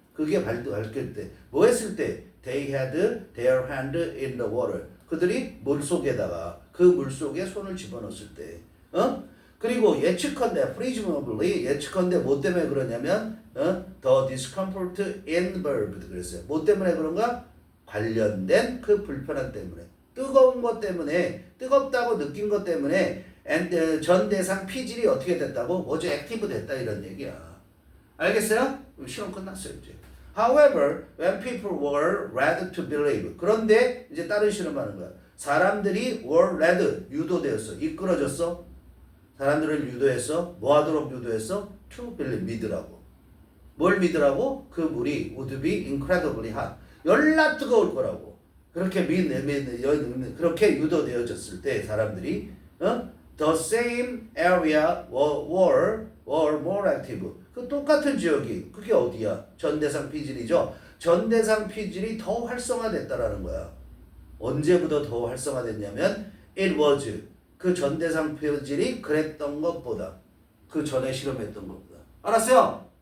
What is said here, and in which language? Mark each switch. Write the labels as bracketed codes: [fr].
[ko] 그게 밝힐 때 뭐 했을 때 [en] they had their hand in the water [ko] 그들이 물속에다가 그 물속에 손을 집어넣었을 때 그리고 예측컨대 presumably 예측컨대 뭐 때문에 그러냐면 [en] the discomfort involved [ko] 그랬어요. 뭐 때문에 그런가? 관련된 그 불편함 때문에 뜨거운 것 때문에 뜨겁다고 느낀 것 때문에 전 대상 피질이 어떻게 됐다고? [en] was active [ko] 됐다 이런 얘기야. 알겠어요? 시험 끝났어요 이제. [en] However, when people were led to believe [ko] 그런데 이제 다른 실험하는 거야. 사람들이 were led 유도되었어. 이끌어졌어. 사람들을 유도했어. 뭐 하도록 유도했어? [en] To believe [ko] 믿으라고. 뭘 믿으라고? 그 물이 [en] would be incredibly hot. [ko] 열나 뜨거울 거라고. 그렇게 그렇게 유도되어졌을 때 사람들이 [en] the same area were more active. [ko] 그 똑같은 지역이 그게 어디야? 전대상 피질이죠. 전대상 피질이 더 활성화됐다라는 거야. 언제부터 더 활성화됐냐면 it was 그 전대상 피질이 그랬던 것보다 그 전에 실험했던 것보다. 알았어요?